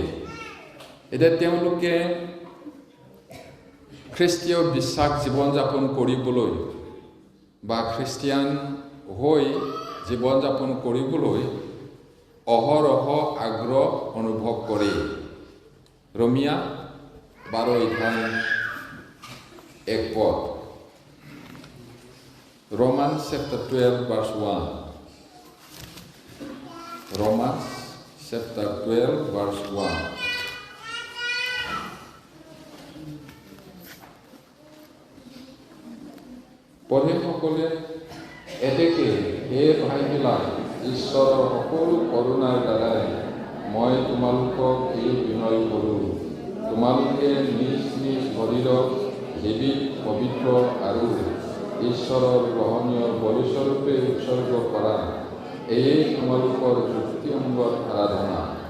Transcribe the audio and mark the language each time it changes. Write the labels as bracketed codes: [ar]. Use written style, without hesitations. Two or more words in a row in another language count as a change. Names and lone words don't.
[as] এতিয়া তেওঁলোকে খ্ৰীষ্টীয় বিশ্বাস জীৱন যাপন কৰিবলৈ বা খ্ৰীষ্টিয়ান হৈ জীৱন যাপন কৰিবলৈ অহৰহ আগ্ৰহ অনুভৱ কৰে। [en] ৰোমিয়া 12:1 Romans chapter 12 verse 1 Romans chapter 12 verse 1 [as] পঢ়িসকলে এতেকে হে ভাইবিলাক ঈশ্বৰৰ সকলো কৰোণাৰ দ্বাৰাই মই তোমালোকক এই বিনয় কৰোঁ, তোমালোকে নিজ নিজ শৰীৰক জীৱিত পবিত্ৰ আৰু ঈশ্বৰৰ গ্ৰহণীয় বলিস্বৰূপে উৎসৰ্গ কৰা, এয়েই তোমালোকৰ যুক্তিসংগত আৰাধনা।